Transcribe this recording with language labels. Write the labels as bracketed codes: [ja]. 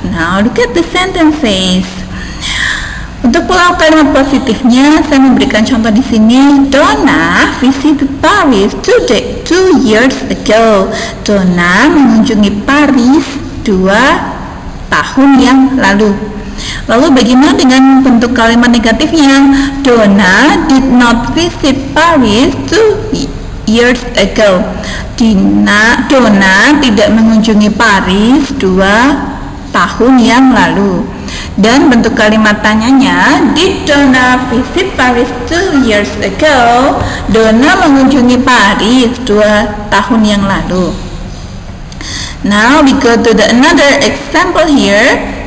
[en] Now look at the sentences. [id] Untuk pola kalimat positifnya, saya memberikan contoh di sini. [en] Donna visited Paris 2 years ago. [id] Donna mengunjungi Paris 2 tahun yang lalu. Lalu bagaimana dengan bentuk kalimat negatifnya? [en] Donna did not visit Paris 2 years ago. [id] Donna tidak mengunjungi Paris 2 tahun yang lalu. Dan bentuk kalimat tanyanya, [en] did Donna visit Paris 2 years ago? [id] Donna mengunjungi Paris 2 tahun yang lalu. [en] Now we go to another example here.